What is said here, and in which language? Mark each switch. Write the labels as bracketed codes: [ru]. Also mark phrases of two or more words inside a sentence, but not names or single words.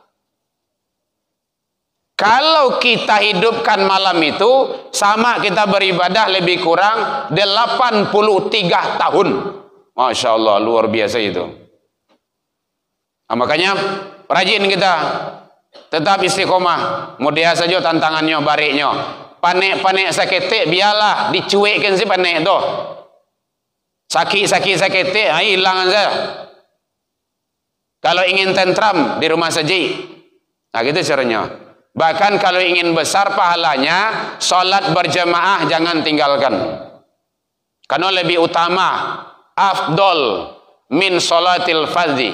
[id] Kalau kita hidupkan malam itu sama kita beribadah lebih kurang 83 tahun. Masya Allah, luar biasa itu. Makanya rajin kita tetap istiqomah. Mudah saja tantangannya, bariknya. [min] Panek-panek saketik biarlah dicuekkan si panek tu. [id] Sakit hilang saja. Kalau ingin tentram di rumah saja. Nah gitu caranya. Bahkan kalau ingin besar pahalanya, sholat berjamaah jangan tinggalkan. Karena lebih utama, [ar] afdol min sholatil fardhi.